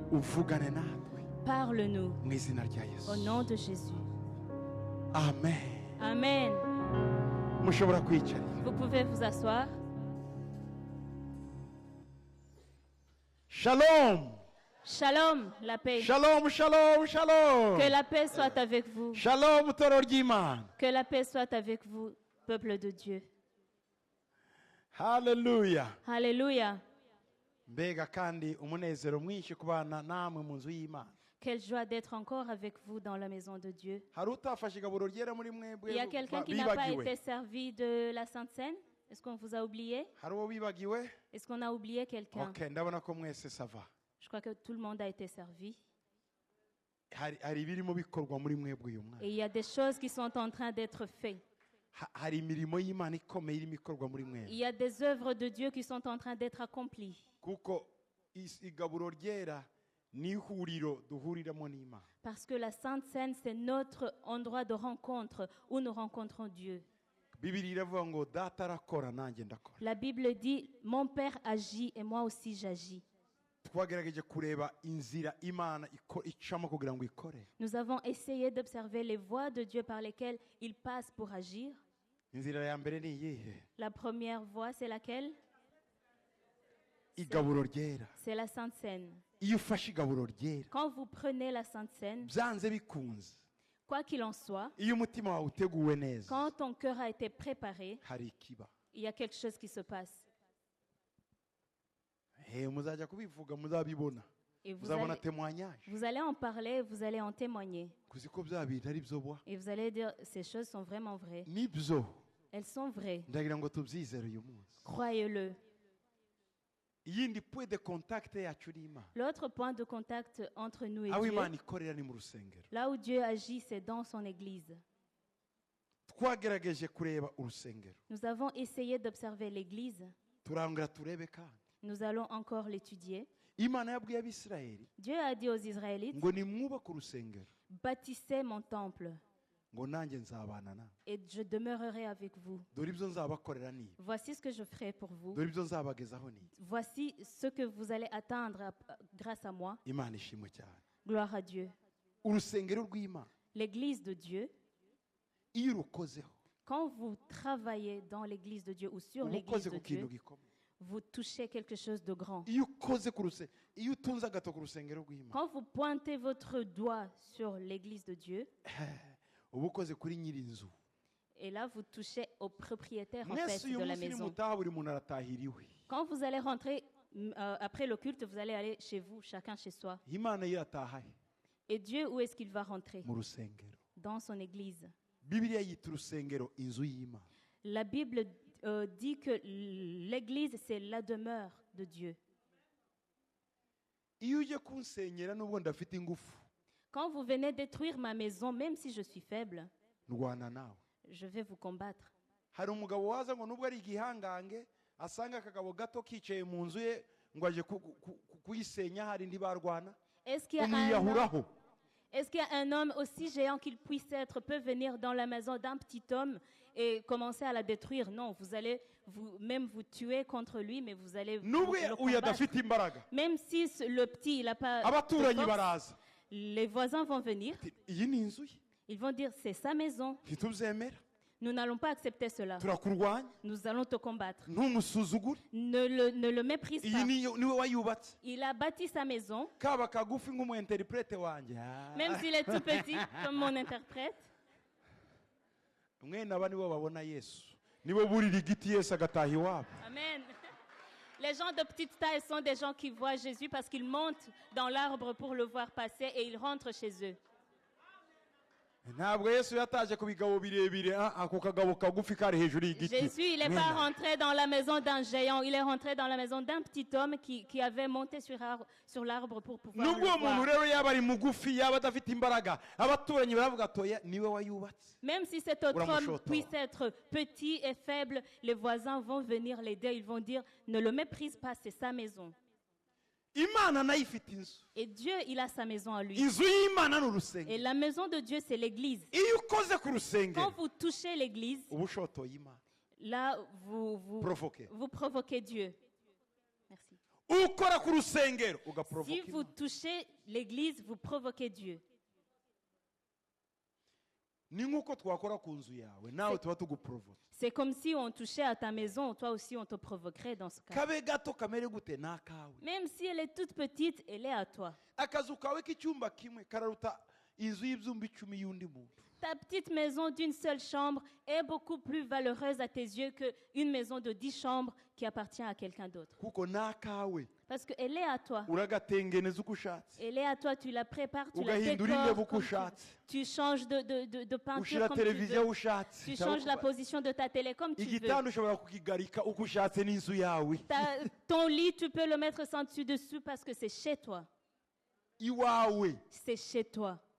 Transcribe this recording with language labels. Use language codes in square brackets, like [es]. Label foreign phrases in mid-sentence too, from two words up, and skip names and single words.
[rw] uvugane natwe [fr] Parle-nous [rw] mu izina rya Yesu. [fr] au nom de Jésus. Amen. Amen. [rw] Mushobora kwicara. [fr] Vous pouvez vous asseoir. Shalom. Shalom, la paix. Shalom, shalom, shalom. Que la paix soit avec vous. [rw] Shalom, toro ry'Imana. [fr] Que la paix soit avec vous, peuple de Dieu. Hallelujah. Alléluia. [rw] Mbega kandi umunezero mwinshi kubana namwe mu nzu y'Imana. [fr] Quelle joie d'être encore avec vous dans la maison de Dieu. [rw] Hari utafashe igaburo ryera muri mwebwe [fr] Il y a quelqu'un qui n'a pas [rw] bibagiwe? [fr] été servi de la Sainte Seine? Est-ce qu'on vous a oublié? [rw] Hari uwo bibagiwe? [fr] Est-ce qu'on a oublié quelqu'un? [rw] Okay, ndabona ko mwese sava. [fr] Je crois que tout le monde a été servi. [rw] Hari ibirimo bikorwa muri mwebwe uyu mwaka. [fr] Et il y a des choses qui sont en train d'être faites. [rw] Hari imirimo y'Imana ikomeye irimo ikorwa muri mwebwe. [fr] Il y a des œuvres de Dieu qui sont en train d'être accomplies. [rw] Kuko igaburo ryera ni ihuriro duhuriramo n'Imana. [fr] Parce que la Sainte Seine, c'est notre endroit de rencontre où nous rencontrons Dieu. [rw] Bibiliya iravuga ngo data arakora nanjye ndakora. [fr] La Bible dit, mon Père agit et moi aussi j'agis. [rw] Twagerageje kureba inzira Imana icamo kugira ngo ikore. [fr] Nous avons essayé d'observer les voies de Dieu par lesquelles il passe pour agir. [rw] Inzira ya mbere ni iyihe? [fr] La première voie, c'est laquelle? [rw] Igaburo ryera. [fr] C'est la Sainte Seine. [rw] Iyo ufashe igaburo ryera, [fr] Quand vous prenez la Sainte Seine, [rw] byanze bikunze, [fr] quoi qu'il en soit, [rw] iyo umutima wawe uteguwe neza, [fr] quand ton cœur a été préparé, [rw] hari ikiba. [fr] il y a quelque chose qui se passe. [rw] Muzajya kubivuga muzabibona. [fr] Et vous [rw] Muzabona témoignage. [fr] allez en parler, vous allez en témoigner. [rw] Kuzi ko bya bintu ari byo bwa. [fr] Et vous allez dire, ces choses sont vraiment vraies. [rw] Nibyo. [fr] Elles sont vraies. [rw] Ndagira ngo tubyizere uyu munsi. [fr] Croyez-le. [rw] Iyindi [fr] point de contact [rw] yacu ni Imana. [fr] L'autre point de contact entre nous et [rw] Aho [fr] Dieu, [rw] Imana ikorera ni mu rusengero. [fr] là où Dieu agit, c'est dans son Église. [rw] Twagerageje kureba urusengero. [fr] Nous avons essayé d'observer l'Église. [rw] Turangura turebe kandi. [fr] Nous allons encore l'étudier. [rw] Imana yabwiye Abisirayeli [fr] Dieu a dit aux Israélites, [rw] ngo nimwubake urusengero [fr] bâtissez mon temple [rw] ngo nanjye nzabana nawe. [fr] et je demeurerai avec vous. [rw] Dore ibyo nzabakorera ni ibi. [fr] Voici ce que je ferai pour vous. [rw] Dore ibyo nzabagezaho ni ibi. [fr] Voici ce que vous allez atteindre grâce à moi. [rw] Imana ishimwe cyane. [fr] Gloire à Dieu. [rw] Urusengero rw'Imana [fr] L'église de Dieu, [rw] iyo urukozeho [fr] quand vous travaillez dans l'église de Dieu ou sur [rw] uba [fr] l'église [rw] ukoze [fr] de [rw] ku kintu [fr] Dieu, [rw] gikomeye. [fr] vous touchez quelque chose de grand. [rw] Iyo ukoze ku rusengero, iyo utunze agato ku rusengero rw'Imana, [fr] Quand vous pointez votre doigt sur l'église de Dieu, [rw] uba ukoze kuri nyir'inzu. [fr] et là vous touchez au propriétaire en [rw] Mwese [fr] fait [rw] uyu [fr] de la [rw] munsi [fr] maison. [rw] nimutaha buri muntu aratahiriwe. [fr] Quand vous allez rentrer après le culte, vous allez aller chez vous, chacun chez soi. [rw] Imana iratahaye [fr] Et Dieu, où est-ce qu'il va rentrer? [rw] mu rusengero. [fr] Dans son église. [rw] Bibiliya yita urusengero inzu y'Imana. [fr] La Bible dit que l'église, c'est la demeure de Dieu. [rw] Iyo uje kunsenyera nubwo ndafite ingufu, [fr] Quand vous venez détruire ma maison, même si je suis faible, [rw] ndwana nawe. [fr] je vais vous combattre. [rw] Hari umugabo waza ngo nubwo ari igihangange asanga akagabo gato kicaye mu nzu ye ngo aje kuyisenya hari ndi barwana. [fr] Est-ce qu'il y a [rw] Umwiyahuraho. [fr] Est-ce qu'il y a un homme aussi géant qu'il puisse être peut venir dans la maison d'un petit homme et commencer à la détruire? Non, vous allez même vous tuer contre lui, mais vous allez [rw] Nubwo [fr] le [rw] uyu [fr] combattre. [rw] adafite imbaraga. [fr] Même si le petit, il n'a pas de [rw] Abaturanyi [fr] force, [rw] baraza. [fr] les voisins vont venir. [rw] Iyi ni inzu ye. [fr] Ils vont dire, c'est sa maison. [rw] Ntitubyemera. [fr] Nous n'allons pas accepter cela. [rw] Turakurwanya. [fr] Nous allons te combattre. [rw] Ntumusuzugure. [fr] Ne le méprise [rw] Iyi [fr] pas. [rw] niwe wayubatse. [fr] Il a bâti sa maison, [rw] Kaba kagufi nk'umu-interprete wanjye. [fr] même s'il est tout petit, comme mon interprète. [rw] Mwene aba nibo babona Yesu. Nibo burira igiti Yesu agataha iwabo. Amen. [fr] Les gens de petite taille sont des gens qui voient Jésus parce qu'ils montent dans l'arbre pour le voir passer et ils rentrent chez eux. [rw] Ntabwo Yesu yataje ku bigabo birebire ako kagabo kagufi kari hejuru y'igiti. [fr] Jésus, il n'est pas rentré dans la maison d'un géant, il est rentré dans la maison d'un petit homme qui avait monté sur l'arbre pour pouvoir [rw] Nubwo [fr] le [rw] umuntu [fr] voir. [rw] rero yaba ari mugufi yaba adafite imbaraga abaturanyi baravuga atoya niwe wayubatse. [fr] Même si cet autre homme [rw] Uramushotora. [fr] puisse être petit et faible, les voisins vont venir l'aider, ils vont dire, ne le méprise pas, c'est sa maison. [rw] Imana nayo ifite inzu. [fr] Et Dieu, il a sa maison à lui. [rw] Inzu y'Imana ni [fr] Et [rw] urusengero. [fr] la maison de Dieu, c'est l'église. [rw] Iyo ukoze ku [fr] Quand [rw] rusengero [fr] vous touchez l'église, [rw] uba ushotoye Imana. [fr] là, vous Provoquer. provoquez Dieu. Merci. [rw] ukora ku rusengero [fr] Si [rw] ugaprovoka [fr] vous [rw] Imana. [fr] touchez l'église, vous provoquez Dieu. [rw] Ni nk'uko twakora ku nzu yawe nawe tuba tuguprovoka. [fr] C'est comme si on touchait à ta maison, toi aussi on te provoquerait dans ce cas. [rw] Kabe gato kamere gute ni akawe. [fr] Même si elle est toute petite, elle est à toi. [rw] Akazu kawe k'icyumba kimwe kararuta inzu y'ibyumba 10 y'undi muntu. [fr] Ta petite maison d'une seule chambre est beaucoup plus valeureuse à tes yeux qu'une maison de 10 chambres qui appartient à quelqu'un d'autre. [rw] Kuko ni akawe. [fr] Parce qu'elle est à toi. [rw] Uragatengeneza uko ushatse. [fr] Elle est à toi, tu la prépares, tu la [rw] Ugahindura intebe [fr] décores, [rw] uko [fr] comme [rw] ushatse. [fr] tu changes de peinture [rw] Ushira [fr] comme tu [rw] televiziyo [fr] veux. [rw] ushatse. [fr] Tu changes la position de ta télé comme tu veux. [rw] Igitanda ushobora kukigarika uko ushatse n'inzu yawe. [fr] Ton lit, tu peux le mettre sans dessus dessous parce que c'est chez toi. [rw] Iwawe. [fr] C'est chez toi.